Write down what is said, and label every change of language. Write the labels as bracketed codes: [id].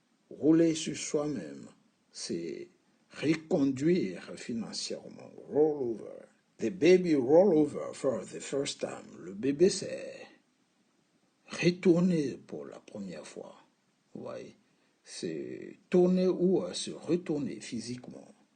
[fr] Rouler sur soi-même, c'est reconduire financièrement. [en] Roll over. The baby roll over for the first time. [fr] Le bébé s'est retourné pour la première fois. Ouais. C'est tourner ou se retourner physiquement.